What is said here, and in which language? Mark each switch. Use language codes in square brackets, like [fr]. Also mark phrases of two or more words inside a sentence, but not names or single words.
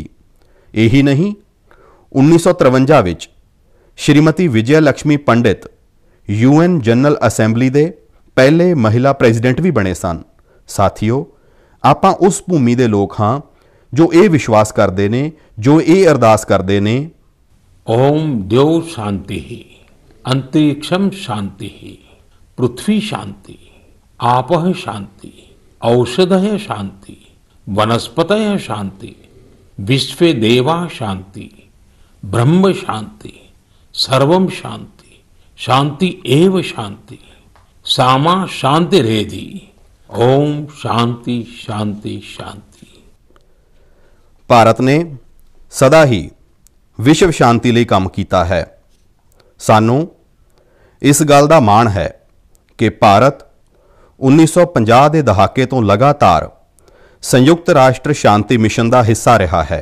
[pa] ਇਹੀ ਨਹੀਂ, 1953 ਵਿੱਚ ਸ਼੍ਰੀਮਤੀ ਵਿਜਯ ਲక్ష్ਮੀ ਪੰਡਿਤ UN ਜਨਰਲ ਅਸੈਂਬਲੀ ਦੇ ਪਹਿਲੇ ਮਹਿਲਾ ਪ੍ਰੈਜ਼ੀਡੈਂਟ ਵੀ ਬਣੇ ਸਨ। ਸਾਥੀਓ, ਆਪਾਂ ਉਸ ਭੂਮੀ ਦੇ ਲੋਕ ਹਾਂ ਜੋ ਇਹ ਵਿਸ਼ਵਾਸ ਕਰਦੇ ਨੇ, ਜੋ ਇਹ ਅਰਦਾਸ ਕਰਦੇ ਨੇ, [sa] ओम द्यौ शांति अंतरिक्षम शांति पृथ्वी शांति आपः शांति औषधय शांति वनस्पतय शांति विश्वे देवा शांति ब्रह्म शांति सर्वम शांति शांति एव शांति सामा शांति रेधि ओम शांति शांति शांति। [pa] ਭਾਰਤ ਨੇ ਸਦਾ ਹੀ ਵਿਸ਼ਵ ਸ਼ਾਂਤੀ ਲਈ ਕੰਮ ਕੀਤਾ ਹੈ। ਸਾਨੂੰ ਇਸ ਗੱਲ ਦਾ ਮਾਣ ਹੈ ਕਿ ਭਾਰਤ 1950 ਦੇ ਦਹਾਕੇ ਤੋਂ ਲਗਾਤਾਰ ਸੰਯੁਕਤ ਰਾਸ਼ਟਰ ਸ਼ਾਂਤੀ ਮਿਸ਼ਨ ਦਾ ਹਿੱਸਾ ਰਿਹਾ ਹੈ।